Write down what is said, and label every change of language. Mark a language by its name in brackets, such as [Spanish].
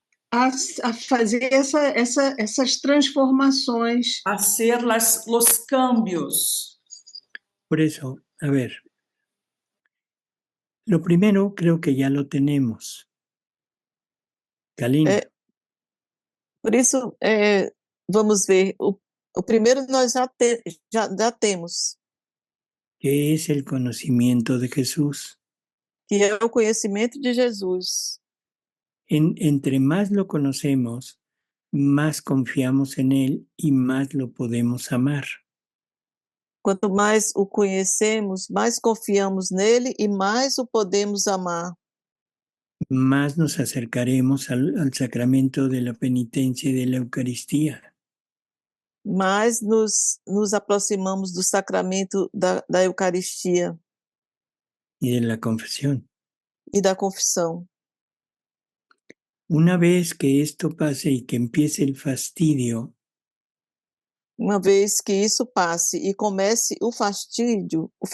[Portuguese] a fazer essas transformações. [Spanish] hacer los cambios. Por eso, a ver, lo primero creo que ya lo tenemos. Kalina, [Portuguese] Por isso, vamos ver, o primeiro nós já temos, [Spanish] ¿qué es el conocimiento de Jesús? [Portuguese] que é o conhecimento de Jesus. [Spanish] Entre más lo conocemos, más confiamos en Él y más lo podemos amar. [Portuguese] Quanto mais o conhecemos, mais confiamos nele e mais o podemos amar. [Spanish] Más nos acercaremos al sacramento de la penitencia y de la Eucaristía. [Portuguese] Mais nos aproximamos do sacramento da Eucaristia [Spanish] Y de la confesión. [Portuguese] e da confissão. [Spanish] Una vez que esto pase y que empiece el fastidio, [Portuguese] Uma vez que isso passe e comece o fastio,